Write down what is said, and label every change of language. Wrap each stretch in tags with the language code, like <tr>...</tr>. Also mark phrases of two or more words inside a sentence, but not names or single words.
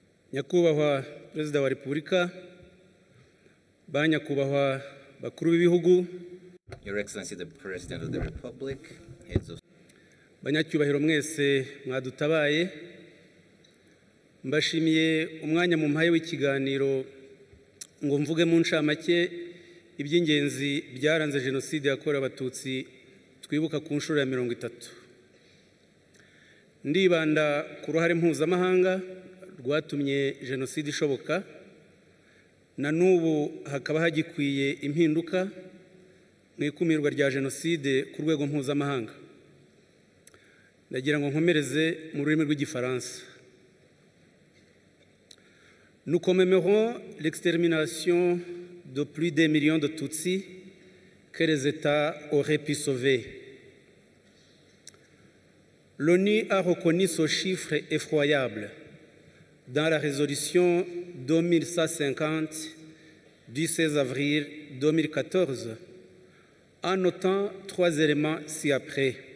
<rw>Nyakubahwa Perezida wa Repubulika, ba nyakubahwa bakuru b'ibihugu,</rw> <en>Your Excellency the President of the Republic, heads of</en> <rw>banyacyubahiro mwese mwadutabaye, mbashimiye umwanya mu mpaye w'ikiganiro ngo mvuge mu ncamake iby'ingenzi byaranze Jenoside yakorewe Abatutsi twibuka ku nshuro ya 30. Ndibanda ku ruhare mpuzamahanga rwatumye Jenoside ishoboka, na n'ubu hakaba hagikwiye impinduka mu ikumirwa rya Jenoside ku rwego mpuzamahanga. Ndagira ngo nkomereze mu rurimi rw'Igifaransa.</rw> <fr>Nous commémorons l'extermination de plus d'un million de Tutsis que les États auraient pu sauver. L'ONU a reconnu ce chiffre effroyable dans la résolution 2150 du 16 avril 2014, en notant 3 éléments ci-après.</fr>